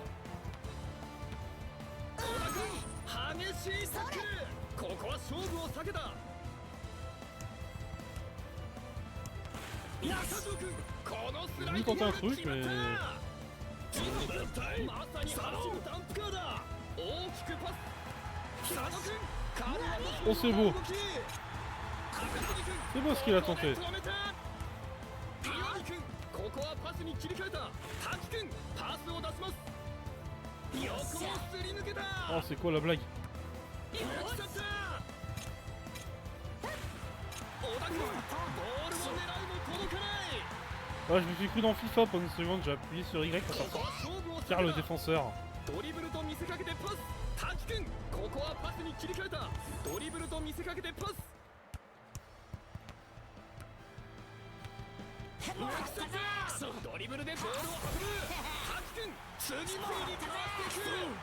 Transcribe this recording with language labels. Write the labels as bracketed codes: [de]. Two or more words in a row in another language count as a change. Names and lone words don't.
[ja] 小田君激しいタックルここは勝負を避けた中条君このスライディングが決まったまさに走るダンプカーだ大きくパス佐野君カルアの [fr] Oh, c'est beau. [ja] 動き [fr] C'est beau ce qu'il a tenté. [ja] 止めた岩見君ここはパスに切り替えた滝君パスを出します横をすり抜けた [fr] Oh, c'est quoi la blague? [ja] 抜き去った小田君ボールを狙うも届かない [fr] Ah, je me suis cru dans FIFA pendant une seconde, j'ai appuyé sur Y pour [ja] ここは勝負を避けた [fr] faire le défenseur. [ja] ドリブルと見せかけてパス滝君ここはパスに切り替えたドリブルと見せかけてパス抜き去ったドリブルでボールを運ぶ滝君次々にかわしていく